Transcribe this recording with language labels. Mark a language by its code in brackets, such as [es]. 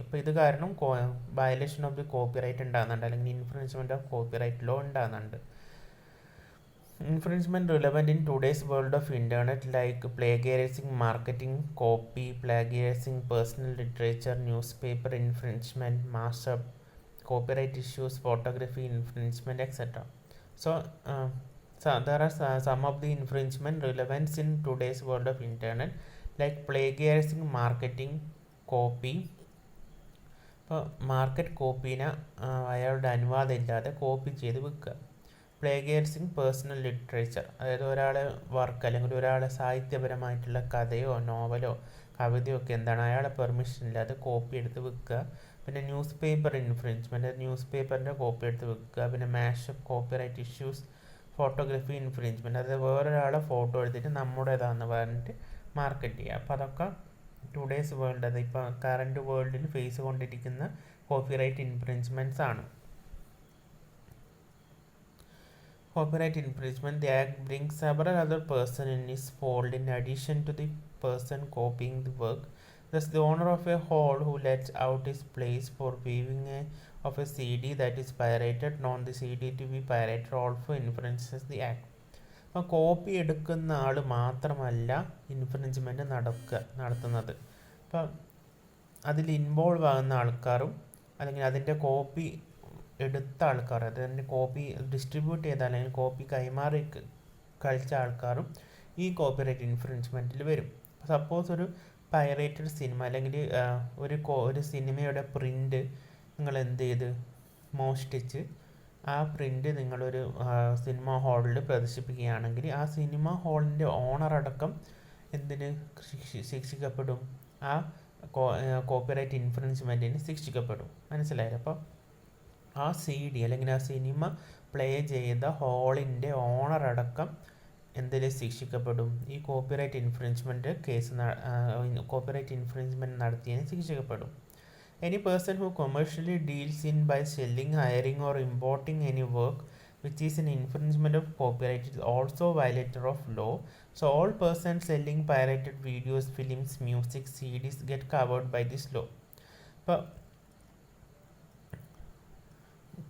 [ml] അപ്പോൾ ഇത് കാരണം വയലേഷൻ ഓഫ് ദി കോപ്പിറൈറ്റ് ഉണ്ടാകുന്നുണ്ട് അല്ലെങ്കിൽ ഇൻഫ്രിഞ്ച്മെൻറ്റ് ഓഫ് കോപ്പിറൈറ്റ് ലോ ഉണ്ടാകുന്നുണ്ട്. [en] Infringement relevant in today's world of internet like plagiarizing, marketing, copy, plagiarizing, personal literature, newspaper infringement, master copyright issues, photography infringement, etc. So there are some of the infringement relevance in today's world of internet like plagiarizing, marketing, copy. [ml] ഇപ്പോൾ market കോപ്പീനെ അയാളുടെ അനുവാദം ഇല്ലാതെ copy ചെയ്ത് വിൽക്കുക. പ്ലേഗിയറിസിങ് personal literature, അതായത് ഒരാളെ work അല്ലെങ്കിൽ ഒരാളെ സാഹിത്യപരമായിട്ടുള്ള കഥയോ നോവലോ കവിതയോ ഒക്കെ എന്താണ് അയാളെ പെർമിഷൻ ഇല്ലാതെ കോപ്പി എടുത്ത് വിൽക്കുക. പിന്നെ ന്യൂസ് പേപ്പർ ഇൻഫ്രിഞ്ച്മെൻറ്റ്, ന്യൂസ് പേപ്പറിൻ്റെ കോപ്പി എടുത്ത് വെക്കുക. പിന്നെ mashup, copyright issues, photography infringement, അതായത് വേറൊരാളെ ഫോട്ടോ എടുത്തിട്ട് നമ്മുടേതാണെന്ന് പറഞ്ഞിട്ട് മാർക്കറ്റ് ചെയ്യുക. അപ്പോൾ അതൊക്കെ ടുഡേയ്സ് വേൾഡ്, അത് ഇപ്പോൾ കറൻറ്റ് വേൾഡിൽ ഫേസ് കൊണ്ടിരിക്കുന്ന കോപ്പിറൈറ്റ് ഇൻഫ്രിഞ്ച്മെൻറ്റ്സ് ആണ്. [en] Copyright infringement, the act brings several other persons in its fold in addition to the person copying the work. Thus, the owner of a hall who lets out his place for viewing of a CD that is pirated, known the CD to be pirated, also infringes the act. [ml] അപ്പോൾ copy എടുക്കുന്ന ആൾ മാത്രമല്ല infringement നടത്തുന്നത്. അപ്പം അതിൽ involve ആകുന്ന ആൾക്കാരും അല്ലെങ്കിൽ അതിൻ്റെ കോപ്പി എടുത്ത ആൾക്കാർ, അതിൻ്റെ കോപ്പി ഡിസ്ട്രിബ്യൂട്ട് ചെയ്ത അല്ലെങ്കിൽ കോപ്പി കൈമാറി കഴിച്ച ആൾക്കാരും ഈ കോപ്പിറൈറ്റ് ഇൻഫ്രിഞ്ച്മെൻറ്റിൽ വരും. സപ്പോസ് ഒരു പൈറേറ്റഡ് സിനിമ അല്ലെങ്കിൽ ഒരു സിനിമയുടെ പ്രിൻ്റ് നിങ്ങൾ എന്ത് ചെയ്ത് മോഷ്ടിച്ച് ആ പ്രിൻ്റ് നിങ്ങളൊരു സിനിമ ഹാളിൽ പ്രദർശിപ്പിക്കുകയാണെങ്കിൽ ആ സിനിമ ഹാളിൻ്റെ ഓണറടക്കം എന്തിന് ശിക്ഷിക്കപ്പെടും? ആ കോപ്പിറൈറ്റ് ഇൻഫ്രിഞ്ച്മെൻറ്റിന് ശിക്ഷിക്കപ്പെടും. മനസ്സിലായില്ലേ? അപ്പോൾ ആ CD അല്ലെങ്കിൽ ആ സിനിമ പ്ലേ ചെയ്ത ഹാളിൻ്റെ ഓണറടക്കം എന്തിൽ ശിക്ഷിക്കപ്പെടും? ഈ കോപ്പിറൈറ്റ് ഇൻഫ്രിഞ്ച്മെൻറ്റ് കോപ്പിറൈറ്റ് ഇൻഫ്രിഞ്ച്മെൻറ്റ് നടത്തിയതിന് ശിക്ഷിക്കപ്പെടും. [en] Any person who commercially deals in by selling, hiring or importing any work which is an infringement of copyright is also a violator of law. So all persons selling pirated videos, films, music, CDs get covered by this law. [ml] ഇപ്പോൾ